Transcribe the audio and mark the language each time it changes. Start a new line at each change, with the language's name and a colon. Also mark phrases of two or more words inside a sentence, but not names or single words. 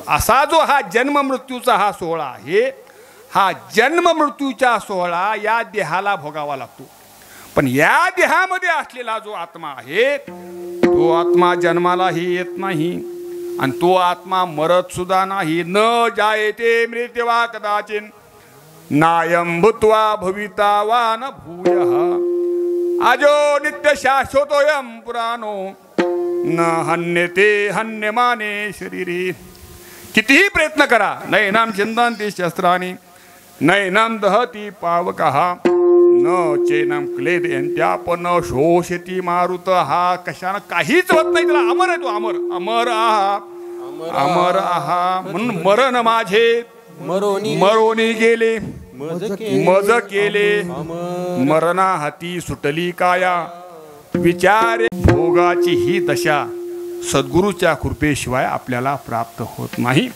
Marathi: असा जो हा जन्म मृत्यूचा हा सोहळा आहे, हा जन्म मृत्यूचा सोहळा या देहाला भोगावा लागतो. पण या देहामध्ये असलेला जो आत्मा आहे तो आत्मा जन्मालाही येत नाही आणि तो आत्मा मरत सुद्धा नाही.
Sanskrit: न जायते मृत्यवा कदाचिन नायं भूत्वा भविता वा न भूयः आजो नित्य शाश्वतोयं पुराणो न हन्यते हन्यमाने शरीरी.
Marathi: कितीही प्रयत्न करा,
Sanskrit: नैनां चिंतन्ति शस्त्राणि नैनां दहति पावकः न चैनं क्लेदयन्त्यापन शोषति मारुत.
Marathi: हा कशानं काहीच होत नाही त्याला. अमर आहे तो, अमर अमर आहा अमर आहा. म्हणून मरण माझे मरोनी गेले मज केले मरणा हाती सुटली काया. विचारे भोगाची ही दशा सद्गुरूच्या कृपेशिवाय आपल्याला प्राप्त होत नाही.